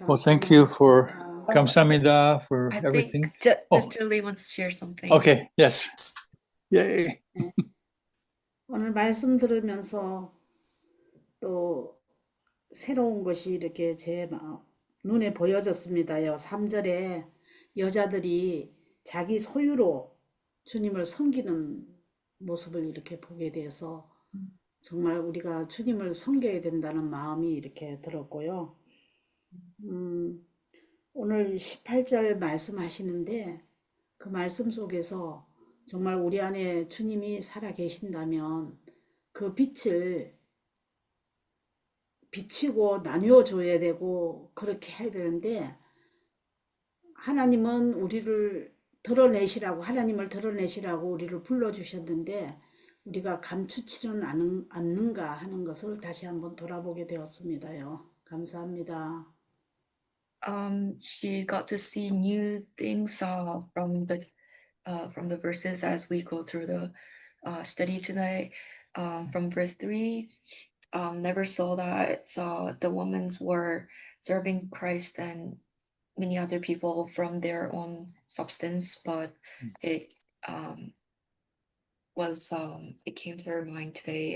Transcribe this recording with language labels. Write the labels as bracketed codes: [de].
[en] Well, thank you for [ko] 감사합니다 [en] for I everything. think Oh. Mr. Lee wants to share something. Okay, yes. Yay. [ko] 오늘 말씀 들으면서 또 새로운 것이 이렇게 제 눈에 보여졌습니다요. 3절에 여자들이 자기 소유로 주님을 섬기는 모습을 이렇게 보게 돼서 정말 우리가 주님을 섬겨야 된다는 마음이 이렇게 들었고요. 오늘 18절 말씀하시는데 그 말씀 속에서 정말 우리 안에 주님이 살아 계신다면 그 빛을 비치고 나누어 줘야 되고 그렇게 해야 되는데 하나님은 우리를 하나님을 드러내시라고 우리를 불러주셨는데 우리가 감추지는 않는가 하는 것을 다시 한번 돌아보게 되었습니다요. 감사합니다. [en] She got to see new things from the verses as we go through the study tonight. From verse 3, never saw that the women were serving Christ and many other people from their own substance, but it came to her mind today.